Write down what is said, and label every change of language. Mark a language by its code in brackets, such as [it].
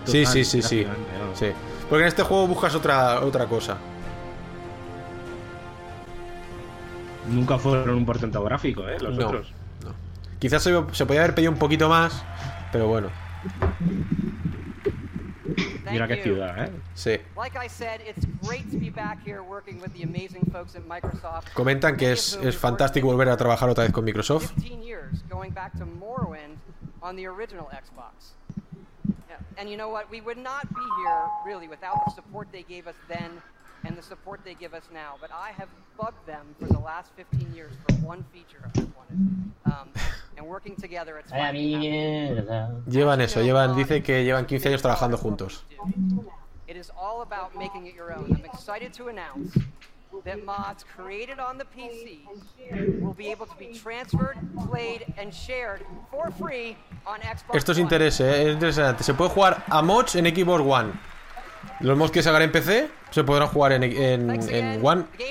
[es] Sí, sí, sí, sí. Sí. Porque en este juego buscas otra cosa. Nunca fueron un portento gráfico, los no, otros. No. Quizás se podía haber pedido un poquito más, pero bueno. Mira qué ciudad, Sí. [en] Like I said, it's great to be back here working with the amazing folks at Microsoft. [es] Comentan que es fantástico volver a trabajar otra vez con Microsoft. [en] 15 years going back to Morrowind on the original Xbox. And you know what? We would not be here really without the support they gave us then and the support they give us now. But I have bugged them for the last 15 years for one feature I wanted. And working together, it's [es] ¡vaya mierda! Llevan eso, llevan, dice que llevan 15 años trabajando juntos. [en] It is all about making it your own. I'm excited to announce that mods created on the PC will be able to be transferred, played and shared for free on Xbox One. [es] Esto es interesante. Se puede jugar a mods en Xbox One. Los mods que se hagan en PC se podrán jugar en One.